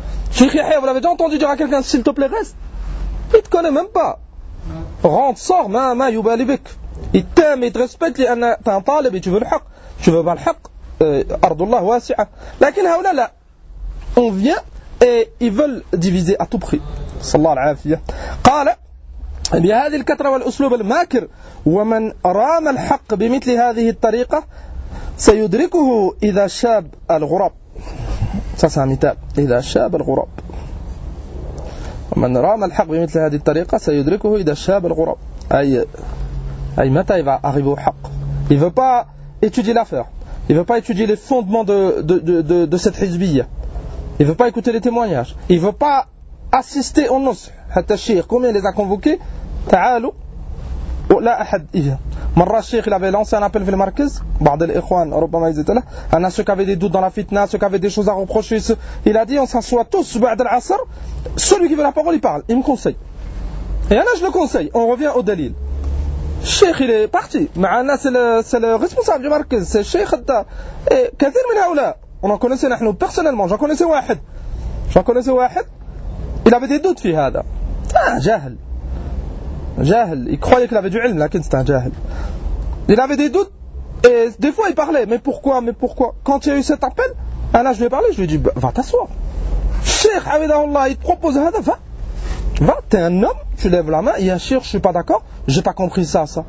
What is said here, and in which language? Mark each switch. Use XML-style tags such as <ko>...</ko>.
<fr>Cheikh Yahya, vous l'avez déjà entendu dire à quelqu'un, s'il te plaît, reste. Il te connaît même pas. Rentre, sors,</fr> <ar>ma, yubalibik.</ar> <fr>Il t'aime, il te respecte, il y a un talib et tu veux le haq. Tu veux pas le haq,</fr> <ar>ardullah wasi'a. Lakin haoula la.</ar> <fr>On vient et ils veulent diviser à tout prix.</fr> <ar>Sallallahu alayhi wa sallam. Qala. بهذه الكثرة والأسلوب الماكر ومن رام الحق بمثل هذه الطريقة سيدركه إذا شاب الغراب. إذا شاب الغراب ومن رام الحق بمثل هذه الطريقة سيدركه إذا شاب الغراب أي متى يعرف الحق.</ar> <fr>Il veut pas étudier l'affaire. Il veut pas étudier les fondements de cette hizbiya. Il veut pas écouter les témoignages. Il veut pas assister au nusr.</fr> <ar>حتى الشيخ</ar> <fr>combien les a convoqués.</fr> <ar>تعالوا ولا أحد إياه. مرة الشيخ</ar> <fr>il avait lancé un appel</fr> <ar>في المركز بعض الإخوان ربما</ar> <fr>ils étaient là. Un à ceux qui avaient des doutes dans la fitna, ceux qui avaient des choses à reprocher. Il a dit on s'assoit tous</fr> <ar>بعد العصر.</ar> <fr>Celui qui veut la parole il parle, il me conseille. Et là je le conseille. On revient au dalil.</fr> <ar>الشيخ</ar> <fr>il est parti.</fr> <ar>معنا</ar> <fr>c'est le responsable du مركز. C'est</fr> <ar>الشيخ حتى.</ar> <fr>Et</fr> <ar>كثير من هؤلاء.</ar> <fr>On en connaissait</fr> <ar>نحن</ar> <fr>personnellement. J'en connaissais</fr> <ar>واحد.</ar> <fr>Il avait des doutes</fr> <ar>في هذا. جاهل.</ar> <fr>Jahl, il croyait qu'il avait du ilm,</fr> <ar>lakin</ar> <fr>c'était un jahl. Il avait des doutes, et des fois il parlait, mais pourquoi? Quand il y a eu cet appel, là je lui ai parlé, je lui ai dit, va t'asseoir. Cheikh, Allah, il te propose hada, va, t'es un homme, tu lèves la main, il y a un cheikh, je suis pas d'accord, j'ai pas compris ça.</fr>